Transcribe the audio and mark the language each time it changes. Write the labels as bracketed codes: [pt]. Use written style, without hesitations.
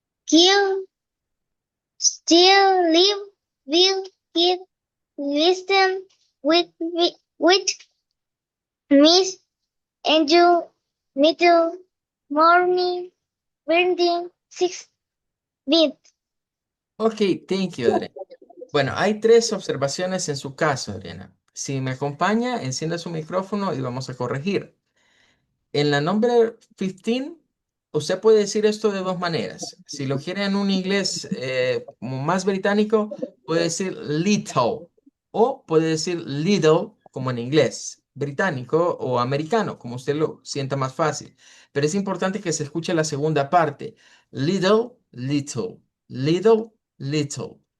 [en] kill still live will kid listen with miss angel middle morning burning six bit. Ok, thank you, Adriana. [es] Bueno, hay tres observaciones en su caso, Adriana. Si me acompaña, encienda su micrófono y vamos a corregir. En la number 15, usted puede decir esto de dos maneras. Si lo quiere en un inglés como más británico, puede decir little o puede decir little como en inglés británico o americano, como usted lo sienta más fácil. Pero es importante que se escuche la segunda parte. [en] Little, little, little, little.